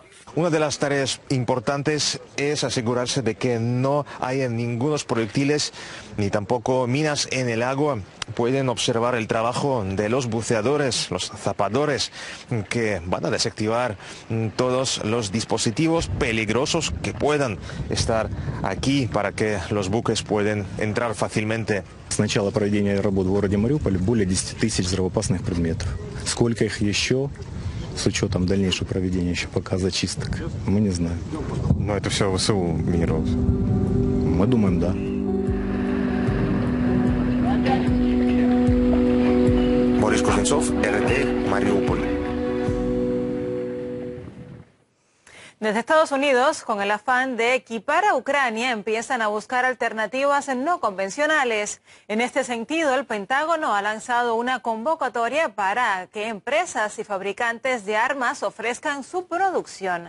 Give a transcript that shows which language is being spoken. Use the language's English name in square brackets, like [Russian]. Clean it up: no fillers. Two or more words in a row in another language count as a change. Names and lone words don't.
[Spanish] Una de las tareas importantes es asegurarse de que no haya ningunos proyectiles ni tampoco minas en el agua. Pueden observar el trabajo de los buceadores, los zapadores, que van a desactivar todos los dispositivos peligrosos que puedan estar aquí para que los buques puedan entrar fácilmente. [Russian] С начала проведения работ в городе Мариуполь более 10 тысяч взрывоопасных предметов. Сколько их еще, с учетом дальнейшего проведения еще пока зачисток, мы не знаем. Но это все ВСУ минировалось? Мы думаем, да. Boris Kuznetsov, RT, Mariupol. [Spanish] Desde Estados Unidos, con el afán de equipar a Ucrania, empiezan a buscar alternativas no convencionales. En este sentido, el Pentágono ha lanzado una convocatoria para que empresas y fabricantes de armas ofrezcan su producción.